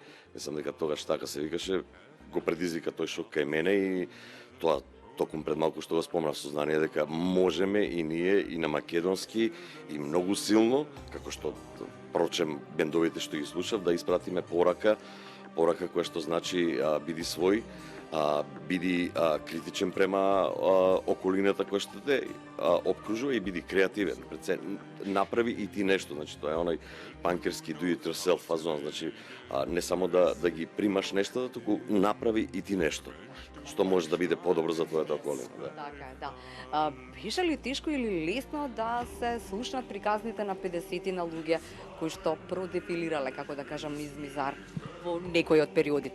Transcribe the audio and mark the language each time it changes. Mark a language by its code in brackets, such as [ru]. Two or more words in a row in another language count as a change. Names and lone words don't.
[mk] Мислам дека тогаш така се викаше, го предизвика тој шок кај мене и тоа токму пред малку што го спомнав, сознание дека можеме и ние и на македонски и многу силно, како што прочем бендовите што ги слушав, да испратиме порака која што значи биди свој, биди критичен према околината која што те обкружува и биди креативен. Пред се направи и ти нешто, значи тоа е оној панкерски [en] do it yourself [mk] фазон, значи не само да ги примаш нешто, туку направи и ти нешто што може да биде подобро за твојата околина. Да. Така е, да. Беше ли тешко или лесно да се слушнат приказните на 50 на луѓе кои што продефилирале, како да кажам, низ Мизар во некој од периодите?